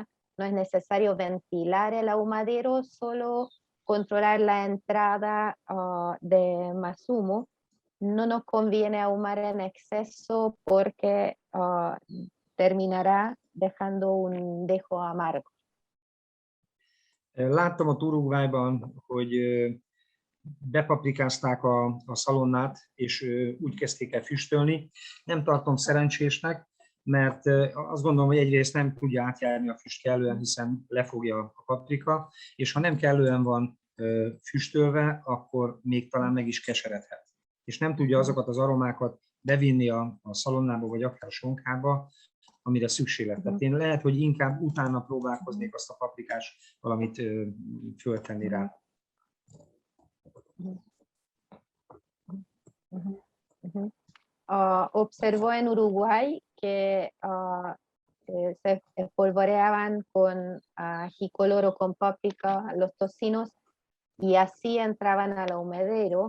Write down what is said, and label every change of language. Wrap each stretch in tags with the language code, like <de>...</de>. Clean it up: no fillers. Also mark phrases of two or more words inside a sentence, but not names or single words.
<es>No es necesario ventilar el ahumadero, solo controlar la entrada de más humo. No nos conviene ahumar en exceso porque terminará dejando un dejo amargo.</es> <hu>Láttam ott Uruguayban, hogy bepaprikázták a szalonnát, és úgy kezdték el füstölni. Nem tartom szerencsésnek, mert azt gondolom, hogy egyrészt nem tudja átjárni a füst kellően, hiszen lefogja a paprika, és ha nem kellően van füstölve, akkor még talán meg is keseredhet. És nem tudja azokat az aromákat bevinni a szalonnába, vagy akár a sonkába, amire szükség lett. Tehát én lehet, hogy inkább utána próbálkoznék azt a paprikás valamit föltenni rá.</hu> <es>Observó en Uruguay que se espolvoreaban con ají color o con páprica los tocinos y así entraban al ahumedero.</es>